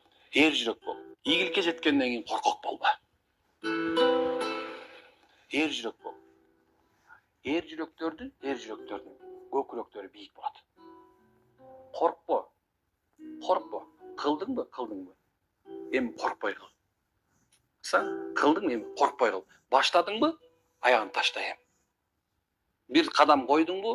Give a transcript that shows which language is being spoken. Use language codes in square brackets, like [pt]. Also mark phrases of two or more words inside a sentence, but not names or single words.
[ky] Ер жүрек бол. Ийгиликке жеткенден кийин коркок болба. Ер жүрек бол. Ер жүрөктөрдүн көкүрөктөрү бийик болот. Коркпо. Кылдыңбы? Эми коркпой кыл. Кылдың эми коркпой кыл. Баштадыңбы? Аягын ташта эми. Бир кадам койдуңбу?